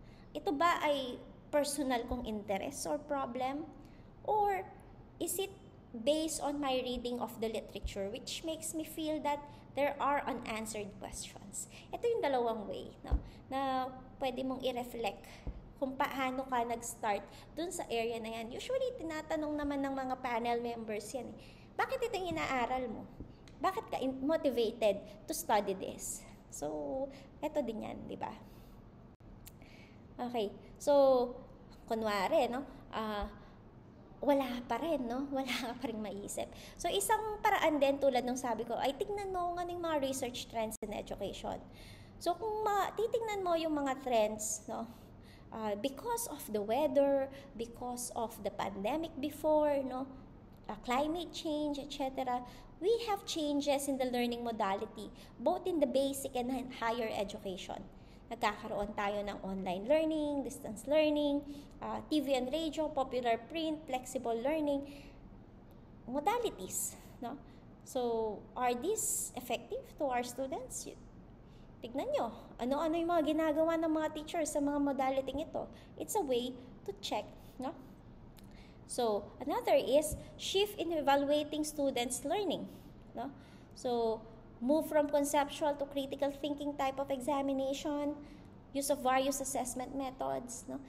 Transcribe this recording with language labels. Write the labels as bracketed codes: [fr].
[tl] Ito ba ay personal kong interest or problem? [en] Or is it based on my reading of the literature which makes me feel that there are unanswered questions? [tl] Ito yung dalawang way, no, na pwede mong i-reflect kung paano ka nag-start dun sa area na yan. Usually, tinatanong naman ng mga panel members yan. Bakit ito yung inaaral mo? Bakit ka [en] motivated to study this? [tl] So, eto din yan, di ba? Okay, so, kunwari, no? Wala pa rin, no? Wala ka pa rin maisip. So, isang paraan din tulad ng sabi ko, ay tignan mo nga ng mga [en] research trends in education. [tl] So, kung titignan mo yung mga trends, no? [en] Because of the weather, because of the pandemic before, no? Climate change, etc., we have changes in the learning modality, both in the basic and higher education. [tl] Nagkakaroon tayo ng [en] online learning, distance learning, TV and radio, popular print, flexible learning, modalities. No? So, are these effective to our students? [tl] Tignan nyo, ano-ano yung mga ginagawa ng mga teachers sa mga modality ito. [en] It's a way to check. No? So, another is shift in evaluating students' learning. No? So, move from conceptual to critical thinking type of examination, use of various assessment methods.